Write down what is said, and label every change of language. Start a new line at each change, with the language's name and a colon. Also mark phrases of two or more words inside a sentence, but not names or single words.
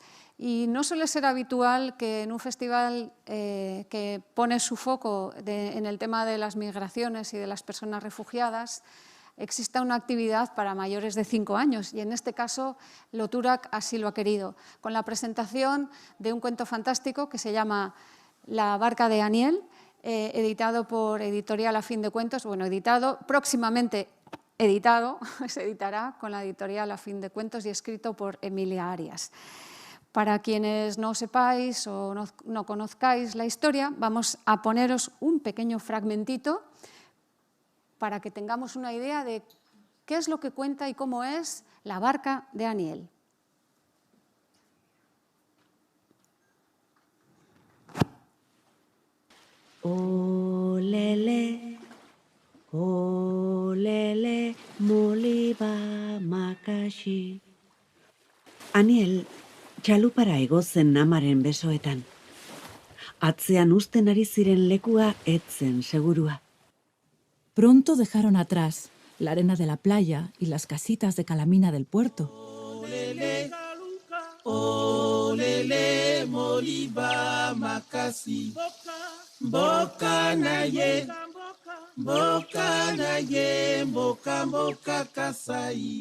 Spanish: Y no suele ser habitual que en un festival que pone su foco en el tema de las migraciones y de las personas refugiadas exista una actividad para mayores de 5 años, y en este caso Loturak así lo ha querido, con la presentación de un cuento fantástico que se llama La barca de Aniel, editado por Editorial A Fin de Cuentos, bueno, editado, próximamente editado, se editará con la Editorial A Fin de Cuentos y escrito por Emilia Arias. Para quienes no sepáis o no conozcáis la historia, vamos a poneros un pequeño fragmentito para que tengamos una idea de qué es lo que cuenta y cómo es La barca de Aniel.
Lingala: Olele, olele, moliba makashi.
Basque: Aniel, txalupara egozen amaren besoetan. Atzean usten ari ziren lekua etzen segurua.
Spanish: Pronto dejaron atrás la arena de la playa y las casitas de calamina del puerto.
Lingala: Olele, olele, moliba makasi. Mboka na ye, mboka na ye, mboka mboka kasai.